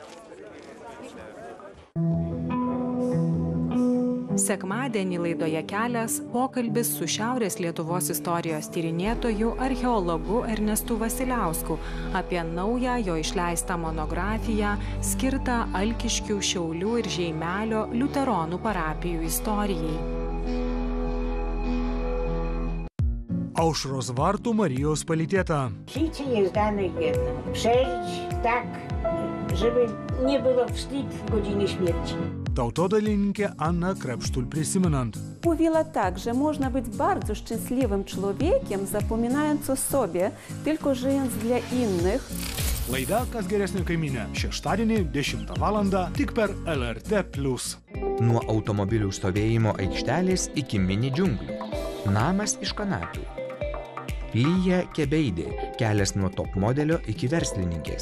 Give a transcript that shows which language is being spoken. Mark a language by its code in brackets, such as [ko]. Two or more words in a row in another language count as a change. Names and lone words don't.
[lt] Sekmadienį laidoje Kelias pokalbis su Šiaurės Lietuvos istorijos tyrinėtoju archeologu Ernestu Vasiliausku apie naują jo išleistą monografiją skirtą Alkiškių, Šiaulių ir Žeimelio liuteronų parapijų istorijai. Aušros vartų Marijos palytėta. [pl] Życie jest dane jedno. Przeżyć tak, żeby nie było wstyd w godzinie śmierci. [lt] Tautodalininkė Anna Krepštulь prisimenant. [pl] Mówiła tak, że można być bardzo szczęśliwym człowiekiem, zapominając o sobie, tylko żyjąc dla innych. [lt] Laida Kas geresnė kaimynė. Šeštadienį 10 valandą tik per LRT+. Nuo automobilių stovėjimo aikštelės iki mini džiunglių. Namas iš kanapių. Lyja Kebeidė, kelias nuo top modelio iki verslininkės.